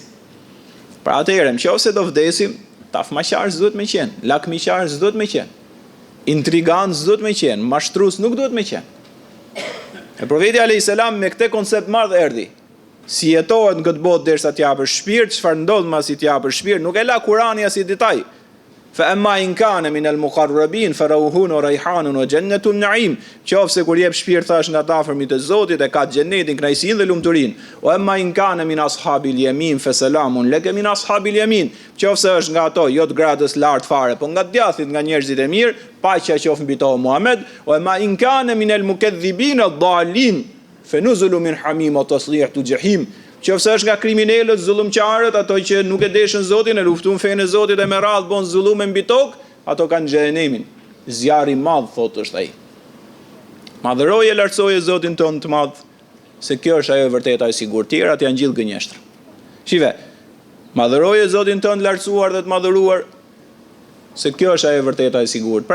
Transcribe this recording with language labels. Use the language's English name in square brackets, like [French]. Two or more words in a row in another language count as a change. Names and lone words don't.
[Albanian] Pra atëherë, nëse do vdesim, tafmaqar s'duhet me qenë, lakmiqar s'duhet me qenë, intrigant s'duhet me qenë, mashtrues nuk duhet me qenë. E profeti [Arabic] عليه السلام [Albanian] me këtë koncept madh erdhi. Si jetohet në këtë botë derisa të japësh shpirt, çfarë ndodh mbasi të japësh shpirt, nuk e la Kurani as i detaj. [Arabic] فأما إن كان من المقربين فروح وريحان وجنة نعيم. [Albanian] Qofse kur jep shpirt thash nga të afërmit e Zotit e ka xhenetin, kënaqësinë dhe lumturinë. [Arabic] وأما إن كان من أصحاب اليمين فسلام لك من أصحاب اليمين fa salamun laka min ashabil yamin. [Albanian] Qofse është nga ato, jo të gradës lart fare, po nga djathit, nga njerëzit e mirë, paqja qoftë mbi to Muhammed. [Arabic] وأما إن كان من المكذبين الضالين فنزل من حميم وتصلية جحيم. [Albanian] Qofse është nga kriminalët, zullumqarët, ato që nuk e deshën Zotin, e luftun fenë e Zotit e me radhë bon zullume mbi tokë, ato kanë xhenemin. Zjarri i madh, thotë është ai. Madhëroje, lartësoje Zotin tonë të madh, se kjo është ajo e vërteta e sigurt. Tjerat janë gjithë gënjeshtra. Shive, madhëroje Zotin tonë lartësuar dhe të madhëruar, se kjo është ajo e vërteta e sigurt.